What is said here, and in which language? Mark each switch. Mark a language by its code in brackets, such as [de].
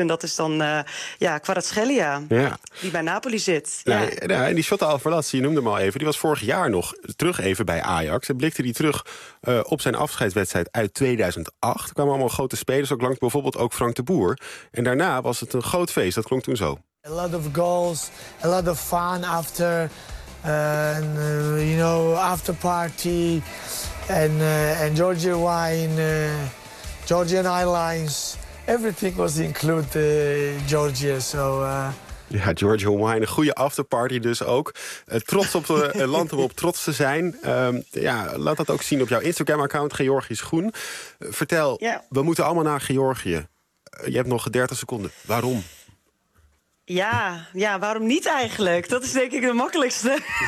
[nl] En dat is dan Kvaratskhelia. Ja. Die bij Napoli zit. En die Shota Alvarez, je noemde hem al even, die was vorig jaar nog terug even bij Ajax. En blikte die terug op zijn afscheidswedstrijd uit 2008. Er kwamen allemaal grote spelers, ook langs bijvoorbeeld ook Frank de Boer. En daarna was het een groot feest, dat klonk toen zo. [en] A lot of goals, a lot of fun after, after party. And Georgian wine, Georgian airlines, everything was included in Georgia. Georgian wine, [nl] een goede afterparty dus ook. Trots op het land om op trots te zijn. Laat dat ook zien op jouw Instagram-account, Georgisch Groen. Vertel, we moeten allemaal naar Georgië. Je hebt nog 30 seconden. Waarom? Ja, ja, waarom niet eigenlijk? Dat is denk ik de makkelijkste.